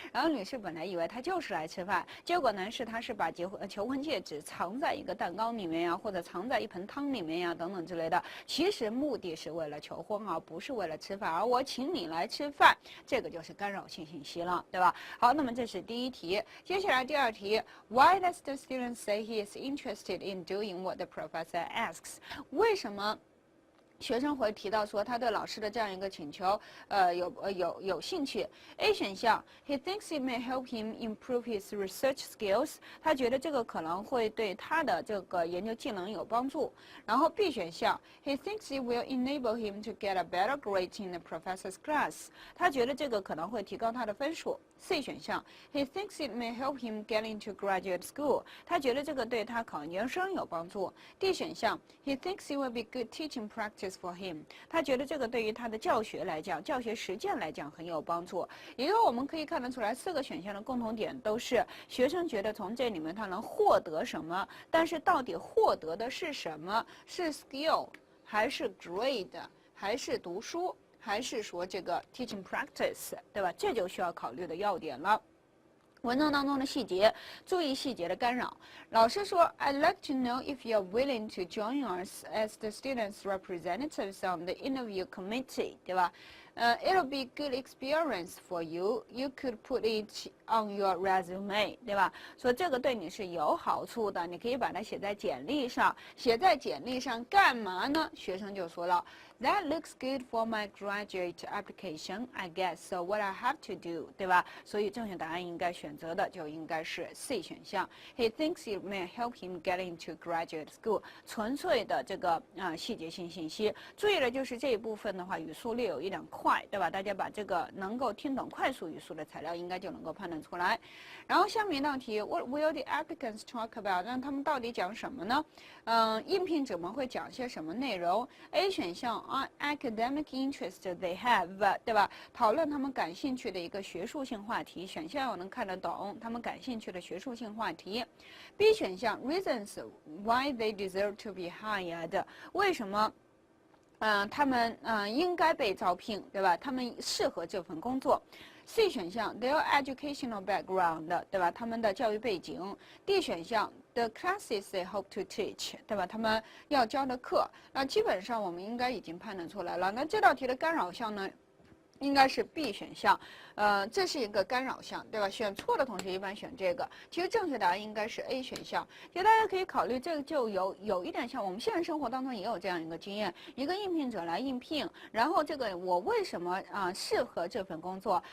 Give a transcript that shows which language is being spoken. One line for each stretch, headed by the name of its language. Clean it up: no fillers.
Chinese: 然后女士本来以为他就是来吃饭，结果男士他是把求婚戒指藏在一个蛋糕里面呀，或者藏在一盆汤里面呀，等等之类的。其实目的是为了求婚，而不是为了吃饭。而我请你来吃饭，这个就是干扰性信息了，对吧？好，那么这是第一题。接下来第二题
English: ，Why does the student say he is interested in doing what the professor asks？
Chinese: 为什么？学生会提到说他对老师的这样一个请求，有兴趣。
English: A 选项 ，He thinks it may help him improve his research skills。
Chinese: 他觉得这个可能会对他的这个研究技能有帮助。
English: 然后 B 选项 ，He thinks it will enable him to get a better grade in the professor's class。
Chinese: 他觉得这个可能会提高他的分数。
English: C 选项 ，He thinks it may help him get into graduate school。
Chinese: 他觉得这个对他考研究生有帮助。
English: D 选项 ，He thinks it will be good teaching practice for him。
Chinese: 他觉得这个对于他的教学来讲，教学实践来讲很有帮助。也就是我们可以看得出来，四个选项的共同点都是学生觉得从这里面他能获得什么，但是到底获得的是什么？是 skill 还是 grade 还是读书？还是说这个 teaching practice， 对吧？这就需要考虑的要点了。文章当中的细节，注意细节的干扰。
English: 老师说 ，I'd like to know if you're willing to join us as the students' representatives on the interview committee，
Chinese: 对吧？
English: It'll be good experience for you. You could put it on your resume，
Chinese: 对吧？说这个对你是有好处的，你可以把它写在简历上。写在简历上干嘛呢？学生就说了
English: ，That looks good for my graduate application, I guess. So what I have to do，
Chinese: 对吧？所以正确答案应该选择的就应该是 C 选项。
English: He thinks it may help him get into graduate school。
Chinese: 纯粹的这个细节性信息。注意的就是这一部分的话，语速略有一点快，对吧？大家把这个能够听懂快速语速的材料，应该就能够判断出来。然后下面一道题
English: ，What will the applicants talk about？
Chinese: 那他们到底讲什么呢？应聘者们会讲些什么内容 ？A 选项
English: academic interest they have，
Chinese: 对吧？讨论他们感兴趣的一个学术性话题，选项我能看得懂他们感兴趣的学术性话题。
English: B 选项 reasons why they deserve to be hired，
Chinese: 为什么？他们应该被招聘，对吧？他们适合这份工作。 C 选项
English: their educational background，
Chinese: 对吧？他们的教育背景。 D 选项
English: the classes they hope to teach，
Chinese: 对吧？他们要教的课。那基本上我们应该已经判断出来了。那这道题的干扰项呢？应该是 B 选项，这是一个干扰项，对吧？选错的同学一般选这个。其实正确答案应该是 A 选项。其实大家可以考虑，这个就有一点像我们现实生活当中也有这样一个经验：一个应聘者来应聘，然后这个我为什么适合这份工作？